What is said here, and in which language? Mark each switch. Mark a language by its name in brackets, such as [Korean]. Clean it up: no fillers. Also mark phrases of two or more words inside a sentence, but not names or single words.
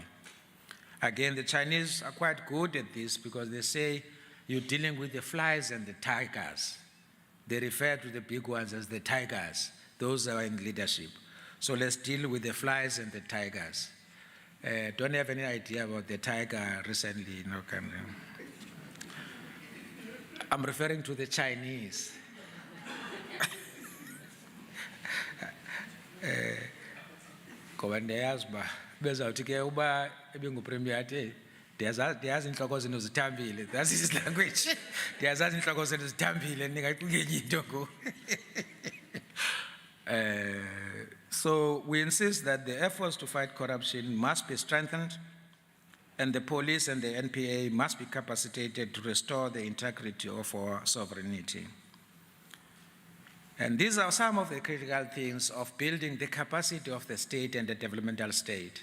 [English] Again, the Chinese are quite good at this because they say you're dealing with the flies and the tigers, they refer to the big ones as the tigers. Those are in leadership. So let's deal with the flies and the tigers. Don't have any idea about the tiger recently. I'm referring to the Chinese. [Xhosa] Ngoba ndiyazi uba bezawuthi ke uba ebingupremier athi ndiyazi intloko zenu zithambile. [English] That's his language. [Xhosa] Ndiyazazi intloko zenu zithambile ningacingenye into ngoku. [English] So we insist that the efforts to fight corruption must be strengthened, and the police and the NPA must be capacitated to restore the integrity of our sovereignty. And these are some of the critical things of building the capacity of the state and the developmental state.